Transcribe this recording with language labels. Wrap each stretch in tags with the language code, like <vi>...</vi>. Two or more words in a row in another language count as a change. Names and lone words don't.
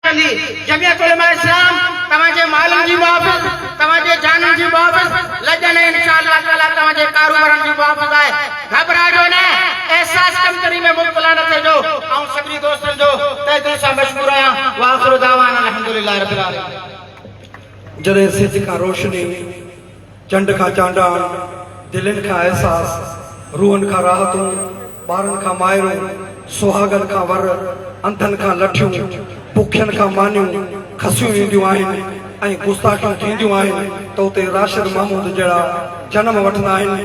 <sd>कंदी। जमियत उलमा इस्लाम तवाजे मालूम जी मुहाफ़िज़, तवाजे जानन जी मुहाफ़िज़, लजन</sd> <ar>إن شاء الله تعالى</ar> <sd>तवाजे कारोबारन जी मुहाफ़िज़ आहे। घबराजो न, एहसास कमतरी में मुब्तला न थिजो। ऐं सभिनी दोस्तन जो तहे दिल सां मशकूर आहियां।</sd> <ar>وآخر دعوانا الحمد لله رب العالمين.</ar> <sd>जॾहिं सिज खां रोशनी, चंड खां चांडाण, दिलनि खां एहसास, रूहनि खां राहतूं, ॿारनि खां मायरूं, सुहागनि खां वर, अंधनि खां लठियूं, बुखियनि खां मानियूं, खसियूं ईंदियूं आहिनि ऐं गुस्ताखियूं थींदियूं आहिनि त उते राशिद महमूद जहिड़ा जनम वठंदा आहिनि।</sd>